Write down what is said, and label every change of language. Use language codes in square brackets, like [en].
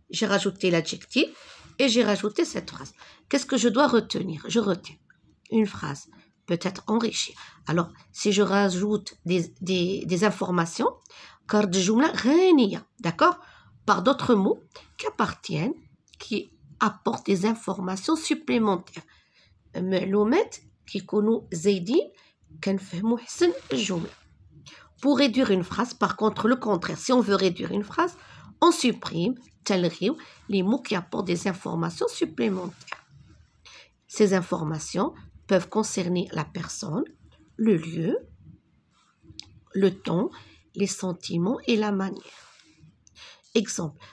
[fr] J'ai rajouté l'adjectif et j'ai rajouté cette phrase. Qu'est-ce que je dois retenir? Je retiens une phrase, peut-être enrichie. Alors, si je rajoute des informations, carte jumla غنية, d'accord? Par d'autres mots qui appartiennent, qui apportent des informations supplémentaires. [ar] معلومات كيكونوا زايدين كنفهموا حسن الجملة. [fr] Pour réduire une phrase, par contre, le contraire, si on veut réduire une phrase, on supprime les mots qui apportent des informations supplémentaires. Ces informations peuvent concerner la personne, le lieu, le ton, les sentiments et la manière. Exemple.